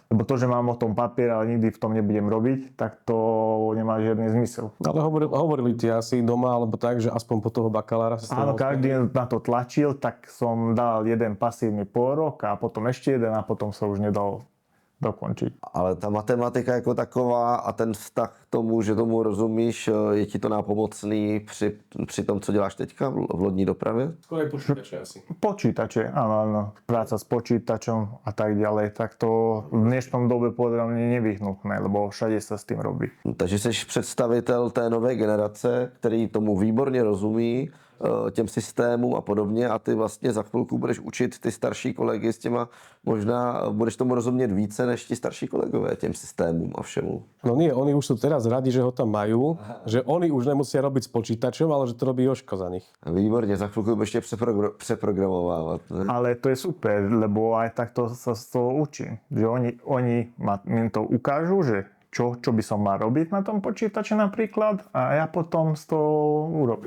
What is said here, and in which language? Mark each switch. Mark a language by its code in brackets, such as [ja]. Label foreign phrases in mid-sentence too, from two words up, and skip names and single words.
[sk] Lebo to, že mám o tom papier, ale nikdy v tom nebudem robiť, tak to nemá žiadny zmysel. Ale hovorili ti asi doma, alebo tak, že aspoň po toho bakalára sa Áno, každý na to tlačil, tak som dal jeden pasívny pôrok a potom ešte jeden a potom sa už nedal dokončiť. [cs] Ale ta matematika jako taková a ten vztah k tomu, že tomu rozumíš, je ti to nápomocný při tom, co děláš teďka v lodní dopravě? [sk] Skôr aj počítače asi. Počítače, áno, práca s počítačom a tak ďalej, tak to v dnešnom dobe podľa mňa nevyhnutné, lebo všade sa s tým robí. [cs] Takže jsi představitel té nové generace, který tomu výborně rozumí, těm systémům a podobně a ty vlastně za chvilku budeš učit ty starší kolegy s těma, možná budeš tomu rozumět více než ti starší kolegové těm systémům a všemu. [sk] No nie, oni už sú teraz radi, že ho tam majú, že oni už nemusia robiť s počítačom, ale že to robí Jožko za nich. [cs] Výborně, za chvilku budeš ještě přeprogramovávat. Ne? [sk] Ale to je super, lebo aj takto sa z toho učím. Že oni mi to ukážu, že čo by som mal robiť na tom počítači napríklad a ja potom z toho urobím.